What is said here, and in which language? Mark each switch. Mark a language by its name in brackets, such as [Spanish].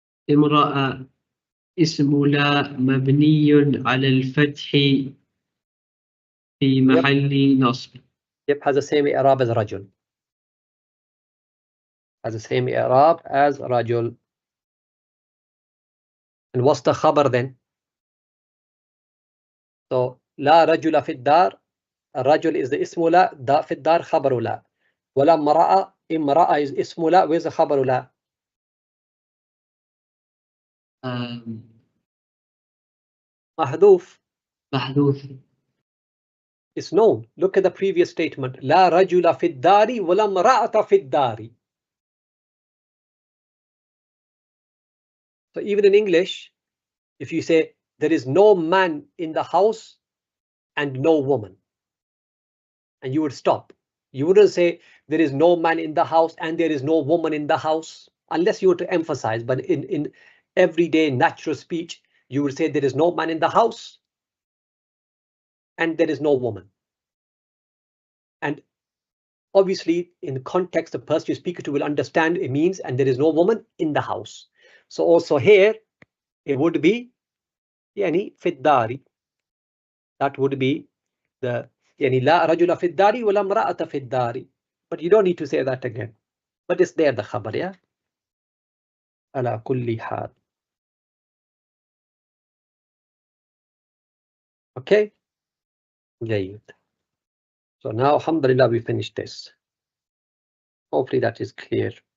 [Arabic] امرأة اسم لا مبني على الفتح في محل نصب. [English] Yep. Has the same i'rab as رجل. Has the same i'rab as رجل. And what's the khabar then? [Arabic] So لا رجل في الدار. الرجل [English] is the [Arabic] اسم لا. دا في الدار خبر لا. ولا امرأة. امرأة is اسم لا. [English] Where's the خبر لا? [Arabic] محذوف. محذوف. [English] It's known. Look at the previous statement. [Arabic] لا رجل في الدار ولا امرأة في الدار. [English] So even in English, if you say there is no man in the house and no woman, and you would stop. You wouldn't say there is no man in the house and there is no woman in the house, unless you were to emphasize. But in everyday natural speech, you would say there is no man in the house and there is no woman. And obviously, in the context, the person you speak to will understand it means and there is no woman in the house. So also here, it would be يعني [Arabic] في الدار. [English] That would be the [Arabic] يعني لا رجل في الدار ولا امرأة في الدار. [English] But you don't need to say that again. But it's there the خبر, yeah. [Arabic] على كل حال. Okay. جيد. [English] So now, alhamdulillah, we finished this. Hopefully that is clear.